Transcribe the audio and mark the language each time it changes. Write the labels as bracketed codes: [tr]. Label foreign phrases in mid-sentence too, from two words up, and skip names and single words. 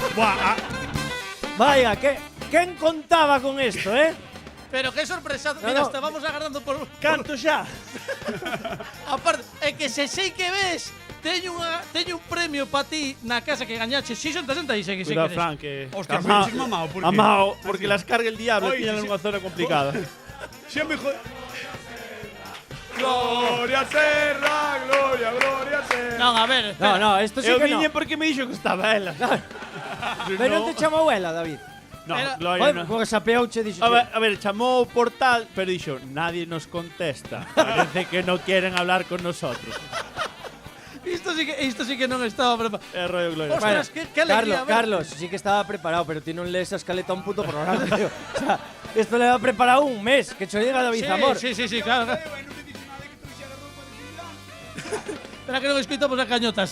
[es] Vaya, quen contaba con esto, Pero qué sorpresa. No, Mira, no. estábamos agarrando por... [gl] Canto xa. Aparte, é que se sei que ves, teño un premio para ti na casa que gañache. Si son 66, que sei Cuidado, que Fran, que... Hostia, Amao- fuiches mamao, [es] por qué? Amao, porque las carga el diablo, Oye, tienen sí, [gl] unha zona complicada. [es] Siempre Gloria Serra, Gloria Serra. [gl] Non, a ver, espera. [es] No, esto sí [gl] Eu [es] que no. [gl] viñe porque me dixo que estaba ela. Pero non te chamou ela, David. [es] No, Era- Gloria Oye, no. [gl] porque sapeouche dixo. A ver, chamou o portal, pero dixo, [es] nadie nos contesta. Parece que no quieren hablar con nosotros. [gl] Isto sí que non estaba preparado. É rollo Gloria. [es] Ostras, que alegría. a ver. [gl] Carlos, sí que estaba preparado, pero ti non lees a escaleta un puto programa, tío. [es] O sea, esto le ha preparado un mes, [gl] que cho diga [es] David Zamor. Sí, claro. [gl] Espera que non escoitamos a Cañotas.